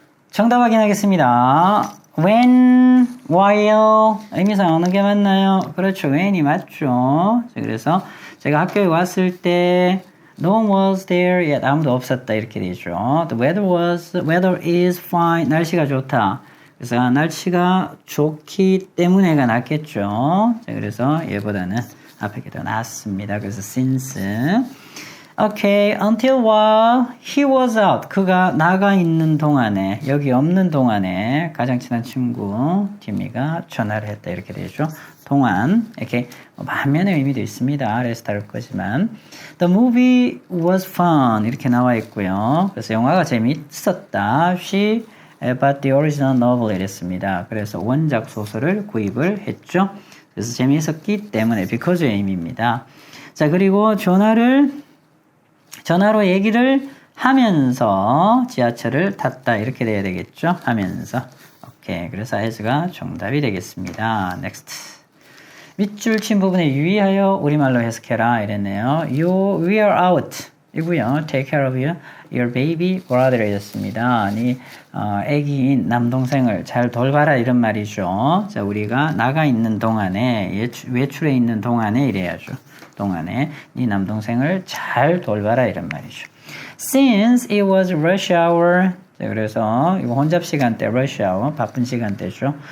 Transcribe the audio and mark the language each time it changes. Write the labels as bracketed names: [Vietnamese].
[Korean] 정답 확인하겠습니다. When, while 의미상 어느 게 맞나요? 그렇죠. when이 맞죠. 자, 그래서 제가 학교에 왔을 때 [English] no one was there yet [Korean] 아무도 없었다 이렇게 되죠. [English] The weather is fine [Korean] 날씨가 좋다. 그래서 날씨가 좋기 때문에가 낫겠죠. 자, 그래서 얘보다는 앞에 게 더 낫습니다. 그래서 [English] since Okay, until while he was out. [Korean] 그가 나가 있는 동안에, 여기 없는 동안에 가장 친한 친구 티미가 전화를 했다 이렇게 되죠. 동안 이렇게 반면의 의미도 있습니다. 아래에서 다룰 거지만 [English] The movie was fun [Korean] 이렇게 나와 있고요. 그래서 영화가 재미있었다. [English] She bought the original novel [Korean] 이랬습니다. 그래서 원작 소설을 구입을 했죠. 그래서 재미있었기 때문에 because의 의미입니다. 자, 그리고 전화로 얘기를 하면서 지하철을 탔다 이렇게 돼야 되겠죠. 하면서. 오케이. 그래서 as가 정답이 되겠습니다. [English] next. [Korean] 밑줄 친 부분에 유의하여 우리말로 해석해라 이랬네요. [English] We are out [Korean] 이고요. [English] Take care of your baby brother [Korean] 이랬습니다. 애기인 남동생을 잘 돌봐라 이런 말이죠. 자, 우리가 나가 있는 동안에 외출해 있는 동안에 이래야죠. 동안에 네 남동생을 잘 돌봐라 이런 말이죠. [English] Since it was rush hour [Korean] 자, 그래서 이거 혼잡 시간대 rush hour 바쁜 시간대죠.